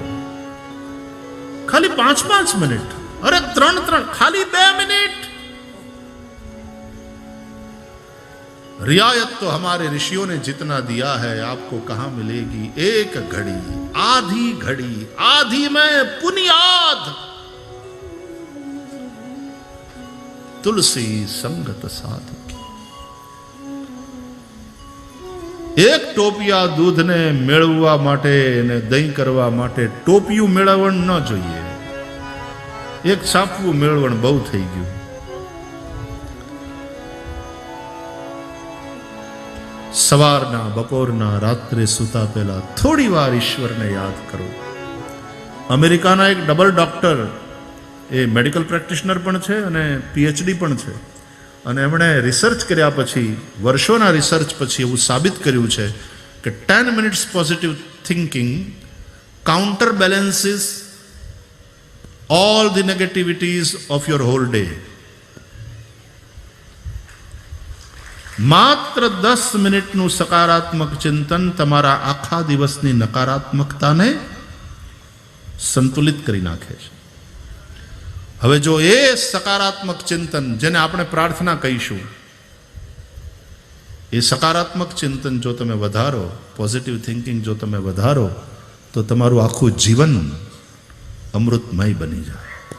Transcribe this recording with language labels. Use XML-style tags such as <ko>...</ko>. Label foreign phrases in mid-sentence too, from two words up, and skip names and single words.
<gu>ખાલી 5-5 મિનિટ.</gu> <hi>अरे 3 खाली 2 मिनट. रियायत तो हमारे ऋषियों ने जितना दिया है आपको कहां मिलेगी. एक घड़ी, आधी में पुनियाद. तुलसी संगत साधु की.</hi> <gu>એક ટોપિયા દૂધ ને મેળવવા માટે ને દહીં કરવા માટે टोपिયું મેળવણ ન જોઈએ. એક છાપવું મેળવણ બહુ થઈ ગયું. સવારના, બપોરના, રાત્રે સૂતા પહેલા થોડી વાર ઈશ્વરને યાદ કરો. અમેરિકાના એક ડબલ ડોક્ટર, એ</gu> <en>medical practitioner</en> <gu>પણ છે અને PhD પણ છે, અને એમણે રિસર્ચ કર્યા પછી, વર્ષોના રિસર્ચ પછી એવું સાબિત કર્યું છે કે 10</gu> <en>minutes positive thinking counter balances all the negativities of your whole day.</en> <gu>માત્ર 10 મિનિટનું સકારાત્મક ચિંતન તમારા આખા દિવસની નકારાત્મકતાને સંતુલિત કરી નાખે છે. હવે જો એ સકારાત્મક ચિંતન, જેને આપણે પ્રાર્થના કહીશું, એ સકારાત્મક ચિંતન જો તમે વધારો,</gu> <en>positive thinking</en> <gu>જો તમે વધારો, તો તમારું આખું જીવન અમૃતમય બની જાય.</gu>